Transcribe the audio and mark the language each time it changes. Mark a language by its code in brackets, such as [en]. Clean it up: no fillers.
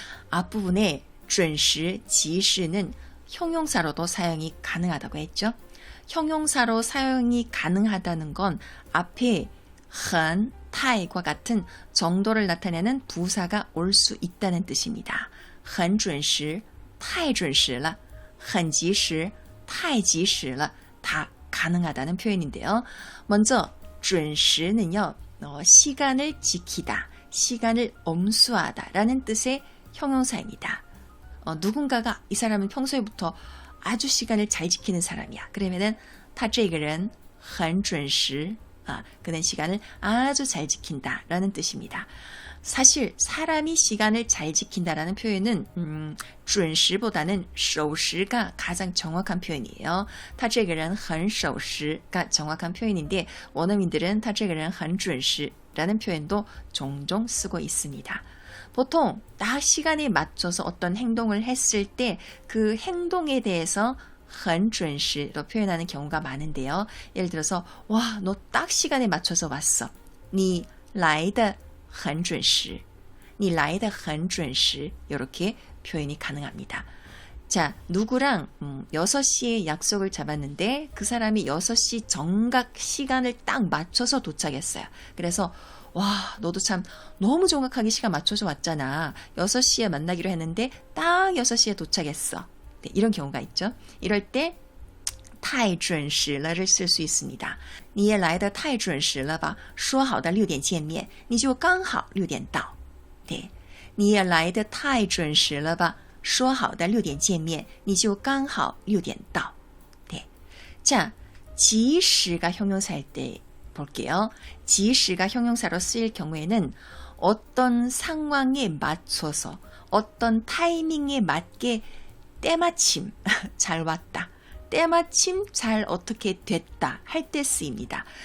[ko] 앞부분에 准时, 及时는 형용사로도 사용이 가능하다고 했죠. 형용사로 사용이 가능하다는 건 앞에 很, 太과 같은 정도를 나타내는 부사가 올 수 있다는 뜻입니다. 很准时, 太准时了, 很及时, 太及时了, 다 가능하다는 표현인데요. 먼저 准时는요. 시간을 지키다, 시간을 엄수하다 라는 뜻의 형용사입니다. 누군가가 이 사람은 평소에부터 아주 시간을 잘 지키는 사람이야. 그러면은 他这个人很准时, 그는 시간을 아주 잘 지킨다 라는 뜻입니다. 사실 사람이 시간을 잘 지킨다라는 표현은 准时보다는 守时가 가장 정확한 표현이에요. 他这个人很守时 가 정확한 표현인데 원어민들은 他这个人很准时 라는 표현도 종종 쓰고 있습니다. 보통 딱 시간에 맞춰서 어떤 행동을 했을 때 그 행동에 대해서 很准时로 표현하는 경우가 많은데요. 예를 들어서 와, 너 딱 시간에 맞춰서 왔어. [zh] 你来的很准时, 你来的很准时 이렇게 표현이 가능합니다. [ko] 자, 누구랑 6시에 약속을 잡았는데 그 사람이 6시 정각 시간을 딱 맞춰서 도착했어요. 그래서 와, 너도 참 너무 정확하게 시간 맞춰서 왔잖아. 6시에 만나기로 했는데 딱 6시에 도착했어. 네, 이런 경우가 있죠. 이럴 때 太准时了를 쓸 수 있습니다. [zh] 你也来得太准时了吧说好的6点见面你就刚好6点到 네, 你也来得太准时了吧说好的6点见面你就刚好6点到 네. [ko] 자, 及时가 형용사일 때 볼게요. 及时가 형용사로 쓰일 경우에는 어떤 상황에 맞춰서 어떤 타이밍에 맞게 때마침 잘 왔다. 때마침 잘 어떻게 됐다 할 때 쓰입니다.